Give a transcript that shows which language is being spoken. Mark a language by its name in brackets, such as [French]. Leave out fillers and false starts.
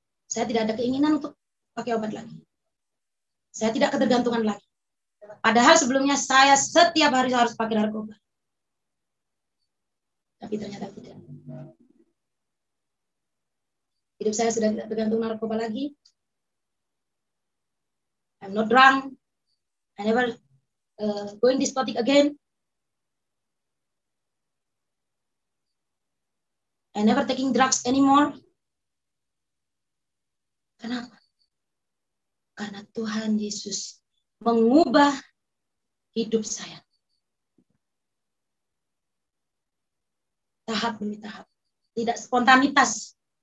[Indonesian] Saya tidak ada keinginan untuk pakai obat lagi. Saya tidak ketergantungan lagi. Padahal sebelumnya saya setiap hari harus pakai narkoba. Tapi ternyata tidak. Hidup saya sudah tidak tergantung narkoba lagi. [English] I'm not drunk. I never going diskotik again. I never taking drugs anymore. [Indonesian] Kenapa? Karena Tuhan Yesus mengubah hidup saya. Tahap demi tahap. Tidak spontanitas.